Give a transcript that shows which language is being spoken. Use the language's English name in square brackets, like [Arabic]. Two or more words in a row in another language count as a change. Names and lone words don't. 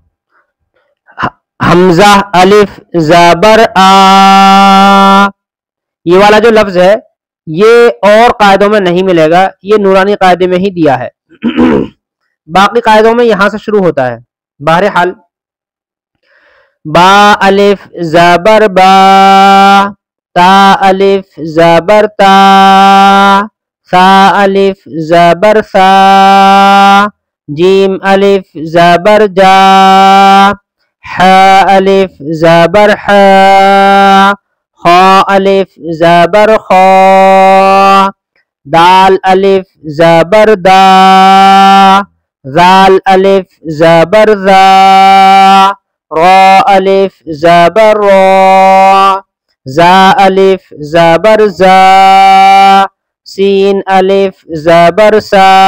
[Urdu] حمزہ الف زبر آ، یہ والا جو لفظ ہے یہ اور قاعدوں میں نہیں ملے گا، یہ نورانی قاعدے میں ہی دیا ہے، باقی قاعدوں میں یہاں سے شروع ہوتا ہے۔ بہرحال با الف زبر با، تا الف زبر تا، ثا الف زبر ثا، جیم الف زبر جا، ح الف زبر ح، خا الف زبر خا، دال الف زبر دا، ذال الف زبر ذا، را الف زبر را، زا الف زبر زا، سین الف زبر سا،